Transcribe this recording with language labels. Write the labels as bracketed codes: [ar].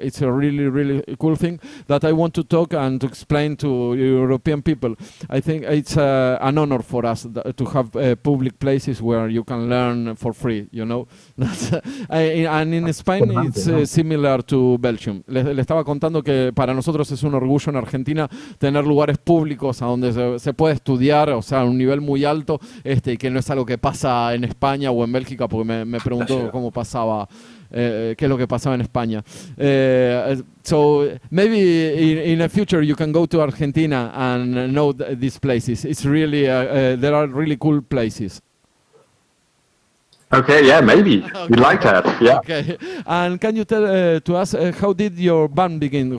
[en] It's a really cool thing that I want to talk and to explain to European people. I think it's an honor for us to have public places where you can learn for free. You know, and in Spain it's similar to Belgium. [es] Le estaba contando que para nosotros es un orgullo en Argentina tener lugares públicos a donde se puede estudiar, o sea, a un nivel muy alto, y que no es algo que pasa en España o en Bélgica, porque me preguntó cómo pasaba, qué es lo que pasaba en España. [en] So maybe in the future you can go to Argentina and know these places. It's really, there are really cool places. Okay, yeah, maybe. Okay. We'd like that, yeah. Okay. And can you tell to us, how did your band begin?